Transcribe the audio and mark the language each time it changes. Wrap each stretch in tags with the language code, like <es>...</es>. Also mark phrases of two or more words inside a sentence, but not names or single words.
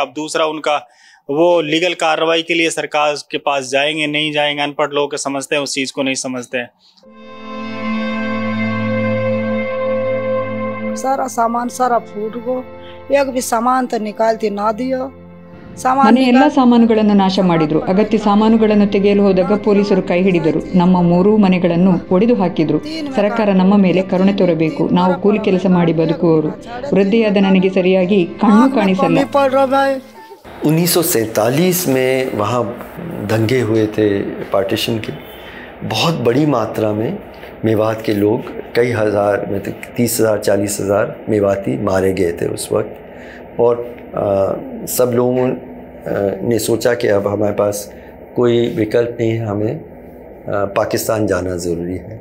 <hi>अब दूसरा, उनका वो लीगल कार्रवाई के लिए सरकार के पास जाएंगे नहीं जाएंगे, अनपढ़ लोग समझते हैं, उस चीज़ को नहीं समझते हैं।</hi> <wtm>सारा सामान सारा फूट गो, एक भी सामान तो निकालती ना दियो।</wtm> <kn>ಮನೆ ಎಲ್ಲ ಸಾಮಾನುಗಳನ್ನು ನಾಶ ಮಾಡಿದ್ರು. ಅಗತ್ಯ ಸಾಮಾನುಗಳನ್ನು ತೆಗೆಯಲು ಹೋದಾಗ ಪೊಲೀಸರು ಕೈ ಹಿಡಿದರು. ನಮ್ಮ 3 ಮನೆಗಳನ್ನು ಒಡೆದು ಹಾಕಿದ್ರು. ಸರ್ಕಾರ ನಮ್ಮ ಮೇಲೆ ಕರುಣೆ ತೋರಬೇಕು. ನಾವು ಕೂಲಿ ಕೆಲಸ ಮಾಡಿ ಬದುಕುವವರು. ವೃದ್ಧಿಯಾದ ನನಗೆ ಸರಿಯಾಗಿ ಕಣ್ಣು ಕಾಣಿಸಲ್ಲ.</kn> <hi>1947 में वहाँ दंगे हुए थे पार्टीशन के, बहुत बड़ी मात्रा में मेवात के लोग, कई हज़ार में 30,000 40,000 मेवाती मारे गए थे उस वक्त। और सब लोगों ने सोचा कि अब हमारे पास कोई विकल्प नहीं है, हमें पाकिस्तान जाना ज़रूरी है।</hi>